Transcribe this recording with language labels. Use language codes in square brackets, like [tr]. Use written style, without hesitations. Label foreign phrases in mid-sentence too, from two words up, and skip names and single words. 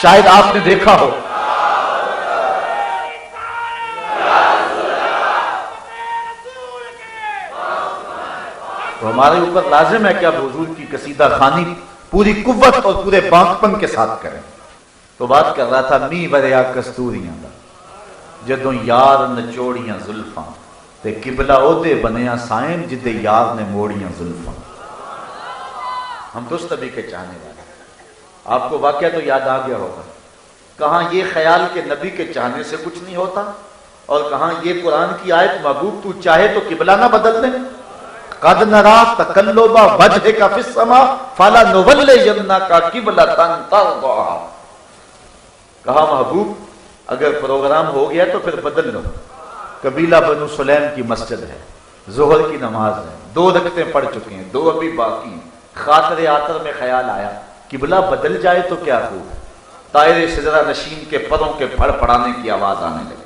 [ur] شاید آپ نے دیکھا ہو تو ہمارے اوپر لازم ہے کہ اب حضور کی قصیدہ خوانی پوری قوت اور پورے بانک پن کے ساتھ کریں۔ [pa] تو بات کر رہا تھا می بریا کستوریاں دا جدوں یار نچوڑیاں زلفاں، تے قبلہ او دے بنیا سائن جدے یار نے موڑیاں زلفاں۔ [ur] ہم تو اس نبی کے چاہنے والے ہیں۔ آپ کو واقعہ تو یاد آ گیا ہوگا، کہاں یہ خیال کہ نبی کے چاہنے سے کچھ نہیں ہوتا، اور کہاں یہ قرآن کی آیت محبوب تو چاہے تو قبلہ نہ بدل دیں۔ [ar] قد نرا تقلب وجهك في السماء فلنولينك قبلة ترضاها۔ [ur] کہا محبوب اگر پروگرام ہو گیا تو پھر بدل لو۔ قبیلہ بنو سلیم کی مسجد ہے، ظہر کی نماز ہے، 2 رکعتیں پڑھ چکے ہیں، 2 ابھی باقی ہیں، خاطر آتر میں خیال آیا قبلہ بدل جائے تو کیا ہو، طائر سجرہ نشین کے پروں کے پھڑ پڑانے کی آواز آنے لگی۔